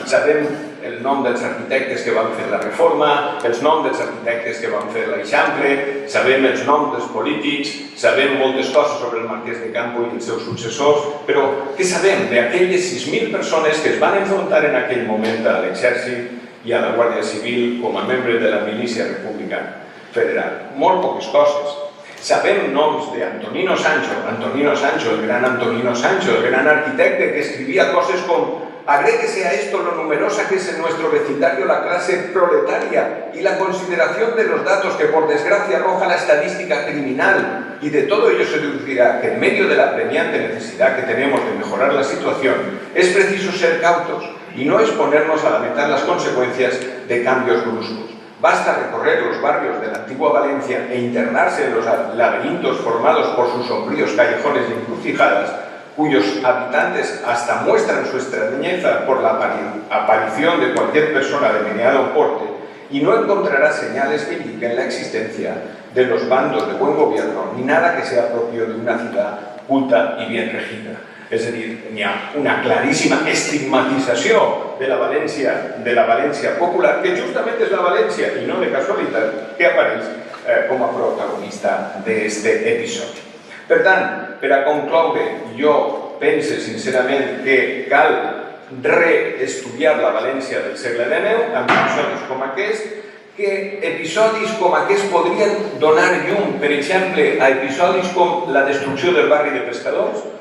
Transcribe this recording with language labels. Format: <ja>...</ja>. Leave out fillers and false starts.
<ca>Sabem el nom dels arquitectes que van fer la Reforma, els noms dels arquitectes que van fer l'Eixample, sabem els noms dels polítics, sabem moltes coses sobre el Marquès de Campo i els seus successors, però què sabem d'aquelles 6.000 persones que es van enfrontar en aquell moment a l'exèrcit i a la Guàrdia Civil com a membres de la milícia republicana federal? Molt poques coses. Sabem noms d'Antonino Sancho, el gran Antonino Sancho, el gran arquitecte que</ca> <es>escribía cosas como: agréguese a esto lo numerosa que es en nuestro vecindario la clase proletaria y la consideración de los datos que por desgracia arroja la estadística criminal, y de todo ello se deducirá que en medio de la apremiante necesidad que tenemos de mejorar la situación es preciso ser cautos y no exponernos a lamentar las consecuencias de cambios bruscos. Basta recorrer los barrios de la antigua Valencia e internarse en los laberintos formados por sus sombríos callejones y encrucijadas, cuyos habitantes hasta muestran su extrañeza por la aparición de cualquier persona de mediano porte, y no encontrará señales que indiquen la existencia de los bandos de buen gobierno ni nada que sea propio de una ciudad culta y bien regida.</es> <ca>És a dir, n'hi ha una claríssima estigmatització de la València popular, que justament és la València, i no de casualitat, que apareix com a protagonista d'aquest episodi. Per tant, per a concloure, jo pense sincerament que cal reestudiar la València del segle XIX amb episodis com aquest, que episodis com aquests podrien donar llum, per exemple, a episodis com la destrucció del barri de pescadors.</ca>